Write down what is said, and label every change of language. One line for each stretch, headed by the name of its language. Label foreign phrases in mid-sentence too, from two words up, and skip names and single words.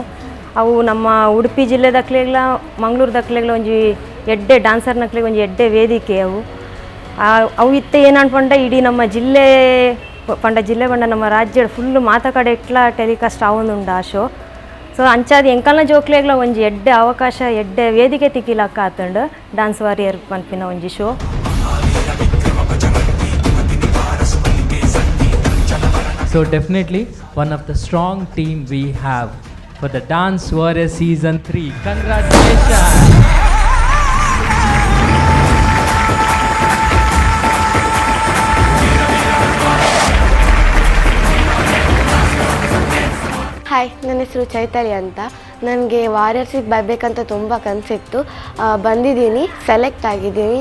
Tulu: ಅವು ನಮ್ಮ ಉಡುಪಿ ಜಿಲ್ಲೆದಕ್ಲೆಗ್ಲ ಮಂಗಳೂರದಕ್ಲೆಗ್ಲ ಒಂಜಿ ಎಡ್ಡೆ ಡ್ಯಾನ್ಸರ್ನಕ್ಲೆಗ್ ಒಂಜಿ ಎಡ್ಡೆ ವೇದಿಕೆ ಅವು ಇತ್ತೆ ಏನು ಅನ್ಪಂಡ ಇಡೀ ನಮ್ಮ ಜಿಲ್ಲೆ ಪಂಡ ನಮ್ಮ ರಾಜ್ಯದ ಫುಲ್ಲು ಮಾತ ಕಡೆ ಇಟ್ಲ ಟೆಲಿಕಾಸ್ಟ್ ಆವೊಂದುಂಡು ಆ ಶೋ. ಸೊ ಅಂಚಾದ ಎಂಕಲ್ನ ಜೋಕ್ಲೆಗ್ಲ ಒಂಜಿ ಎಡ್ಡೆ ಅವಕಾಶ ಎಡ್ಡೆ ವೇದಿಕೆ ತಿಕ್ಕಿಲಕ್ಕ ಆತಂಡು ಡ್ಯಾನ್ಸ್ ವಾರಿಯರ್ ಪನ್ಪಿನ ಒಂಜಿ ಶೋ.
English: So definitely one of the strong team we have for the Dance Warrior Season 3. Congratulations!
Kannada: ಹಾಯ್, ನನ್ನ ಹೆಸರು ಚೈತನ್ಯ ಅಂತ. ನನಗೆ ವಾರಿಯರ್ಸಿಗೆ ಬರಬೇಕಂತ ತುಂಬ ಕನಸಿತ್ತು. ಬಂದಿದ್ದೀನಿ, ಸೆಲೆಕ್ಟ್ ಆಗಿದ್ದೀನಿ.